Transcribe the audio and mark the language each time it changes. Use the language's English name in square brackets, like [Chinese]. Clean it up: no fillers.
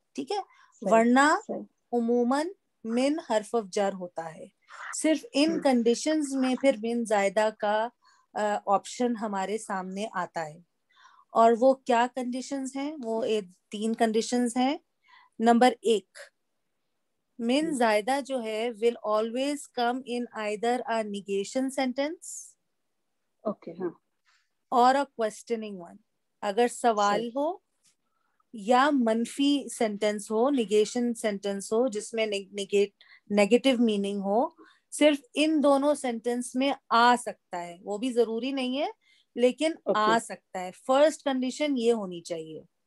[Urdu] ٹھیک ہے, ورنہ عموماً من حرف جر ہوتا ہے. صرف ان کنڈیشنز میں پھر من زائدہ کا آپشن ہمارے سامنے آتا ہے. اور وہ کیا کنڈیشنز ہیں؟ وہ 3 کنڈیشنز ہیں. نمبر 1, من زائدہ جو ہے [English] will always come in either a negation sentence or a questioning one. [Urdu] اگر سوال ہو یا منفی سینٹینس ہو, نیگیشن سینٹینس ہو جس میں نیگیٹو میننگ ہو, صرف ان دونوں سینٹینس میں آ سکتا ہے. وہ بھی ضروری نہیں ہے لیکن آ سکتا ہے. فرسٹ کنڈیشن یہ ہونی چاہیے.